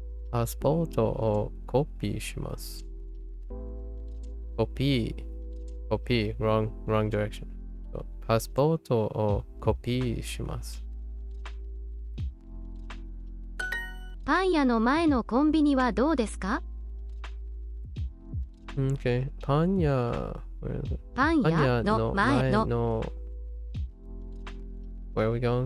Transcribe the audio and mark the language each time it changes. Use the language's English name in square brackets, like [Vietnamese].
[Japanese] パスポートをコピーします。 [English] コピー wrong direction. [Japanese] パスポートをコピーします。パン屋の前のコンビニはどうですか？ [English] Okay. [Japanese] パン屋の前の [English] Where are we going?